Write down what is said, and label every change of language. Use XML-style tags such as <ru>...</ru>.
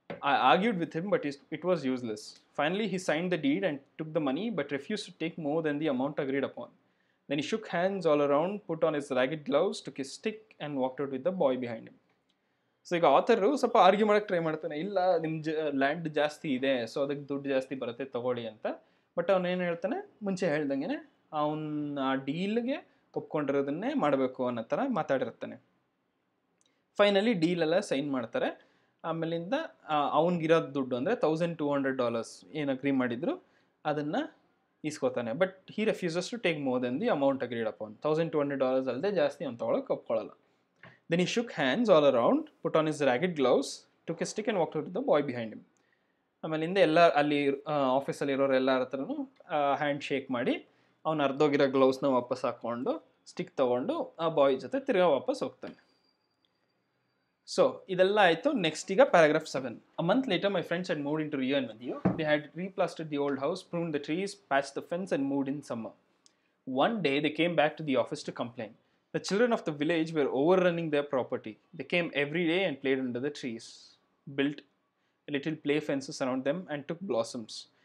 <en>I argued with him, but it was useless. Finally, he signed the deed and took the money, but refused to take more than the amount agreed upon. Then he shook hands all around, put on his ragged gloves, took his stick, and walked out with the boy behind him.</en> <kn>So ಈಗ ಆಥರು ಸ್ವಲ್ಪ argue ಮಾಡೋಕ್ಕೆ try ಮಾಡ್ತಾನೆ, ಇಲ್ಲ ನಿಮ್ಮ land ಜಾಸ್ತಿ ಇದೆ, so ಅದಕ್ಕೆ ದುಡ್ಡು ಜಾಸ್ತಿ ಬರುತ್ತೆ ತಗೊಳ್ಳಿ ಅಂತ. ಬಟ್ ಅವನೇನು ಹೇಳ್ತಾನೆ, ಮುಂಚೆ ಹೇಳ್ದಂಗೆ ಅವನ ಆ ಡೀಲ್ಗೆ ಒಪ್ಕೊಂಡಿರೋದನ್ನೇ ಮಾಡಬೇಕು ಅನ್ನೋ ಥರ ಮಾತಾಡಿರ್ತಾನೆ. ಫೈನಲಿ ಡೀಲೆಲ್ಲ ಸೈನ್ ಮಾಡ್ತಾರೆ. ಆಮೇಲಿಂದ ಅವ್ನಿಗಿರೋದು ದುಡ್ಡು ಅಂದರೆ $1,200 ಏನು ಅಗ್ರಿ ಮಾಡಿದ್ರು ಅದನ್ನು ಇಸ್ಕೋತಾನೆ.</kn> <en>But he refuses to take more than the amount agreed upon.</en> <kn>$1,200 ಅಲ್ಲದೆ ಜಾಸ್ತಿ ಅವ್ನು ತೊಗೊಳಕ್ಕೆ ಒಪ್ಕೊಳ್ಳಲ್ಲ.</kn> <en>Then he shook hands all around, put on his ragged gloves, took a stick and walked out the boy behind him.</en> <kn>ಆಮೇಲಿಂದ ಎಲ್ಲ ಅಲ್ಲಿ ಆಫೀಸಲ್ಲಿರೋರು ಎಲ್ಲರ ಹತ್ರನೂ ಹ್ಯಾಂಡ್ ಶೇಕ್ ಮಾಡಿ ಅವ್ನು ಅರ್ಧೋಗಿರೋ ಗ್ಲೌಸ್ನ ವಾಪಸ್ ಹಾಕ್ಕೊಂಡು ಸ್ಟಿಕ್ ತೊಗೊಂಡು ಆ ಬಾಯ್ ಜೊತೆ ತಿರ್ಗಾ ವಾಪಸ್ ಹೋಗ್ತಾನೆ. ಸೊ ಇದೆಲ್ಲ ಆಯಿತು. ನೆಕ್ಸ್ಟ್ ಈಗ paragraph 7.</kn> <en>A month later, my friends had moved into Rio and Medio. They had replastered the old house, pruned the trees, patched the fence, and moved in summer. One day, they came back to the office to complain. The children of the village were overrunning their property. They came every day and played under the trees, built little play fences around them, and took blossoms.</en>